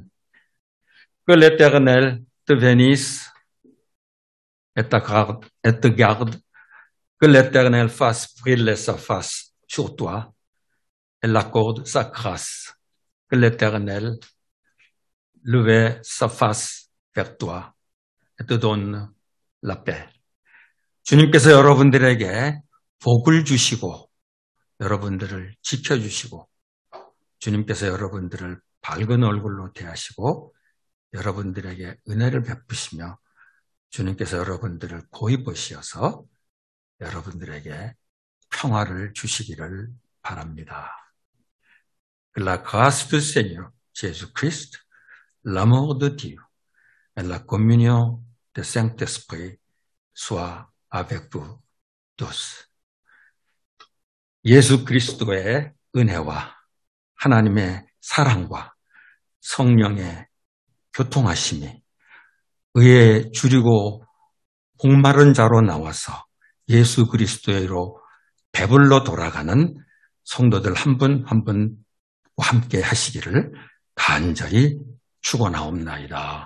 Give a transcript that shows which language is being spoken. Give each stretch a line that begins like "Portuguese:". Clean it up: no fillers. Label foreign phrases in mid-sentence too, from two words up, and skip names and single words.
French: Que l'Éternel te bénisse et te garde. Que l'Éternel fasse briller sa face sur toi et l'accorde sa grâce. Que l'Éternel lève sa face vers toi et te donne la paix.
Korean: 주님께서 여러분들에게 복을 주시고 여러분들을 지켜주시고 주님께서 여러분들을 밝은 얼굴로 대하시고 여러분들에게 은혜를 베푸시며 주님께서 여러분들을 고이 보시어서 여러분들에게 평화를 주시기를 바랍니다.
French: Que la grâce du Seigneur Jésus-Christ, l'amour de Dieu et la communion du Saint-Esprit soit avec vous tous.
Korean: 예수 그리스도의 은혜와 하나님의 사랑과 성령의 교통하심이 의에 주리고 목마른 자로 나와서 예수 그리스도로 배불러 돌아가는 성도들 한 분 한 분과 함께 하시기를 간절히 축원하옵나이다.